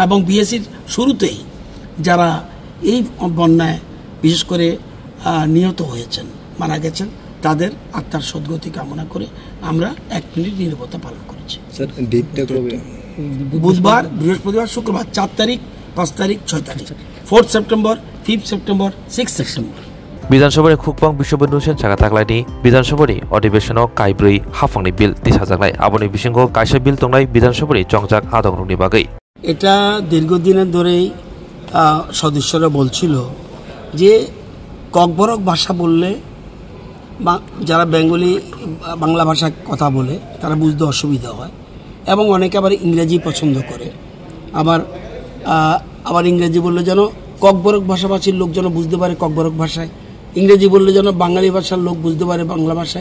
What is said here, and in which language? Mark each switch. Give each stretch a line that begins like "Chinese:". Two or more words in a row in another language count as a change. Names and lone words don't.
Bangla: এবং বিএসসির শুরুতেই যারা এই বন্যায় বিশেষ করে নিহত হয়েছেন, মারা গেছেন, তাদের আত্মার সদ্গতি কামনা করে আমরা 1 মিনিট নীরবতা পালন করেছি। বুধবার, বৃহস্পতিবার, শুক্রবার 4 তারিখ, 5 তারিখ, 6 তারিখ, 4 সেপ্টেম্বর, 5 সেপ্টেম্বর, 6 সেপ্টেম্বর।
Kok Borok: বিধানসভাनि खुकबां बिश्वबन्धुसिन सागा थाख्लायनि बिधानसभानि अधिवेशनाव काइब्रै हाफांनि बिल दिसाजानाय आबनि बिसिङाव कायसा बिल दंनाय बिधानसभानि जंजाक आदबनि बागै।
Bangla: এটা দীর্ঘদিনের ধরেই সদস্যরা বলছিল যে ককবরক ভাষা বললে যারা বাংলা ভাষায় কথা বলে তারা বুঝতে অসুবিধা হয়, এবং অনেকে আবার ইংরেজি পছন্দ করে, আবার ইংরেজি বললে যেন ককবরক ভাষাভাষীর লোক যেন বুঝতে পারে ককবরক ভাষায়, ইংরেজি বললে যেন বাঙালি ভাষার লোক বুঝতে পারে বাংলা ভাষায়।